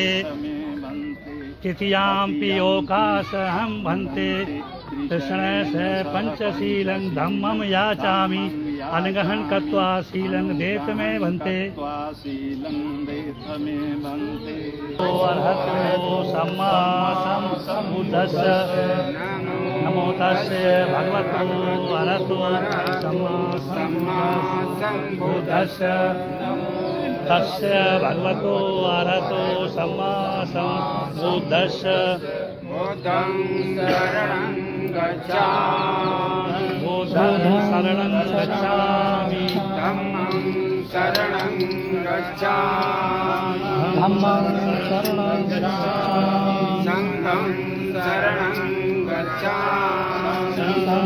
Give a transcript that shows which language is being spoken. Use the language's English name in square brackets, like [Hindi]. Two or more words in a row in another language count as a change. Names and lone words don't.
[Pali] तृतीयाम्पि ओकाशहं भन्ते कृष्णेश पंचशीलं धम्मं याचामि अनगहन कत्वा शीलं देत मे भन्ते। अर्हतो सम्मा सम्बुद्धस्य नमो तस्य भगवतो अरहतो सम्मा सम्बुद्धस्य तस्य भगवतो अरहतो सम्मा सम्बुद्धस्य। बुद्धं शरणं गच्छामि धम्मं शरणं गच्छामि संघं शरणं गच्छामि